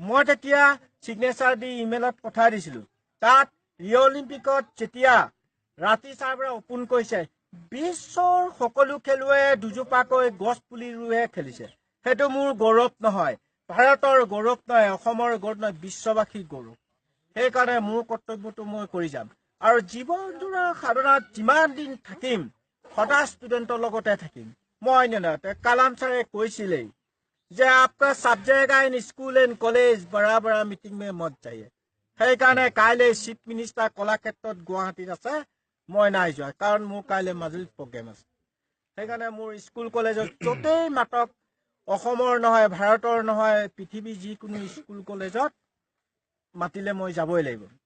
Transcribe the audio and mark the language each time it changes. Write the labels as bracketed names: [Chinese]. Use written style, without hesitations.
[Assamese] মই তেতিয়া ছিগনেচাৰ দি ইমেইলত পঠাই দিছিলোঁ। তাত ৰিঅ' অলিম্পিকত যেতিয়া ৰাতি চাৰ্ভাৰে অপেন কৰিছে, বিশ্বৰ সকলো খেলুৱৈয়ে দুজোপাকৈ গছ পুলি ৰুইহে খেলিছে। সেইটো মোৰ গৌৰৱ নহয়, ভাৰতৰ গৌৰৱ নহয়, অসমৰ গৌৰৱ নহয়, বিশ্ববাসীৰ গৌৰৱ। সেইকাৰণে মোৰ কৰ্তব্যটো মই কৰি যাম। আৰু জীৱনজোৰা সাধনাত যিমান দিন থাকিম, সদায় ষ্টুডেণ্টৰ লগতে থাকিম। মই কালাম ছাৰে কৈছিলেই যে [Hindi] आपका सब जगह इन स्कूल एंड कॉलेज बड़ा बड़ा मीटिंग में मत जाइए। [Assamese] সেইকাৰণে কাইলৈ চিফ মিনিষ্টাৰ কলাক্ষেত্ৰত গুৱাহাটীত আছে, মই নাই যোৱা, কাৰণ মোৰ কাইলৈ মাজুলীত প্ৰগ্ৰেম আছে। সেইকাৰণে মোৰ স্কুল কলেজত য'তেই মাতক, অসমৰ নহয়, ভাৰতৰ নহয়, পৃথিৱীৰ যিকোনো স্কুল কলেজত মাতিলে মই যাবই লাগিব।